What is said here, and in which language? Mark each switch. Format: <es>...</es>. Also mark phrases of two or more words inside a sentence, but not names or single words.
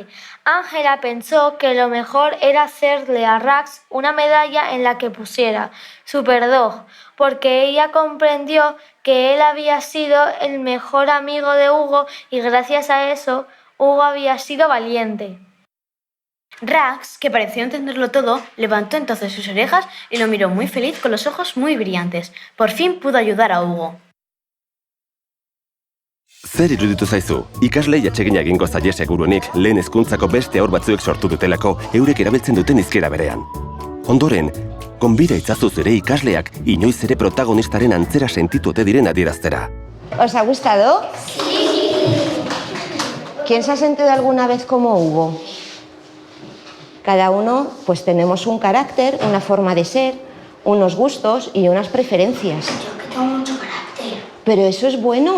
<es>Ángela pensó que lo mejor era hacerle a Rax una medalla en la que pusiera Superdog, porque ella comprendió que él había sido el mejor amigo de Hugo y gracias a eso, Hugo había sido valiente. Rags, que pareció entenderlo todo, levantó entonces sus orejas y lo miró muy feliz con los ojos muy brillantes. Por fin pudo ayudar a Hugo.</es> <eu>Zer iruditu zaizu? Ikaslei atsegina egingo zaie seguruenik lehen hezkuntzako beste haur batzuek sortu dutelako eurek erabiltzen duten hizkera berean. Ondoren, gonbida itzazu zure ikasleak inoiz ere protagonistaren antzera sentitu ote diren adieraztera.</eu> <es>¿Os ha gustado? Sí. ¿Quién se ha sentido alguna vez como Hugo? Cada uno pues tenemos un carácter, una forma de ser, unos gustos y unas preferencias. Yo que tengo mucho carácter. Pero eso es bueno.</es>